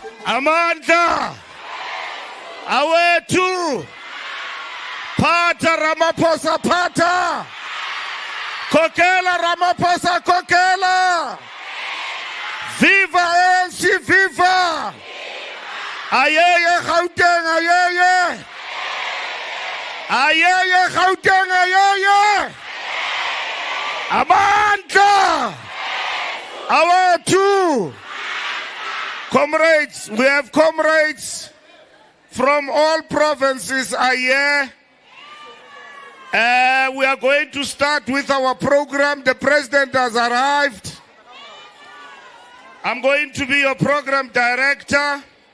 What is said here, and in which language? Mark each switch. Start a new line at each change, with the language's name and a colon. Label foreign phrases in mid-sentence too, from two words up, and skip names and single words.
Zulu: Amandla awethu phatha Ramaphosa phatha kokela Ramaphosa kokela viva ANC viva ayeye Gauteng ayeye Gauteng ayeye Amandla awethu.
English: Comrades, we have comrades from all provinces are here. We are going to start with our program. The president has arrived. I'm going to be your program director.